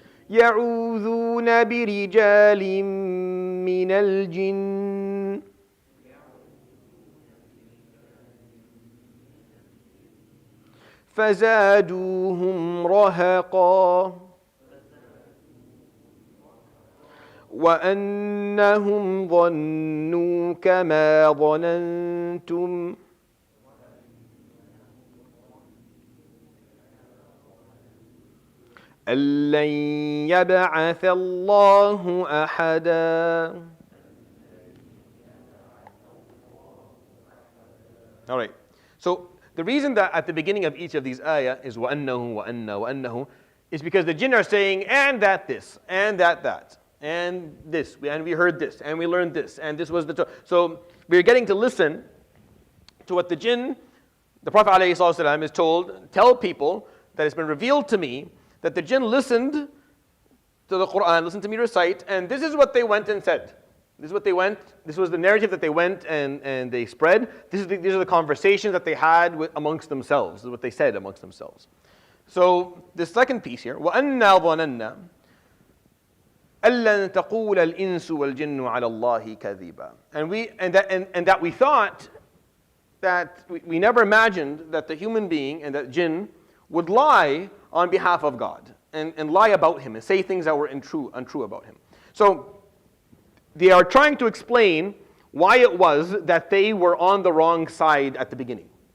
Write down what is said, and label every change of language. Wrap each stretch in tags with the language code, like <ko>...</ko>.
<ar>يعوذون برجال من الجن فزادوهم رهقا وأنهم ظنوا كما ظننتم أن لن يبعث الله أحدا.</ar> <en>All right. So the reason that at the beginning of each of these ayah is</en> <ar>وَأَنَّهُ وَأَنَّ وَأَنَّهُ</ar> <en>is because the jinn are saying, and that this, and that, and this, and we heard this, and we learned this, and this was the... So we're getting to listen to what the jinn, the Prophet ﷺ is told, tell people that it's been revealed to me that the jinn listened to the Quran, listened to me recite, and this is what they went and said. This is what they went, this was the narrative that they went and they spread. These are the conversations that they had amongst themselves. This is what they said amongst themselves. So the second piece here,</en> <ar>وَأَنَّا ظَنَنَّا أَلَّن تَقُولَ الْإِنسُ وَالْجِنُّ عَلَى اللَّهِ كَذِبًا.</ar> <en>And that we thought that we never imagined that the human being and that jinn would lie on behalf of God and lie about him and say things that were untrue about him. So they are trying to explain why it was that they were on the wrong side at the beginning.</en>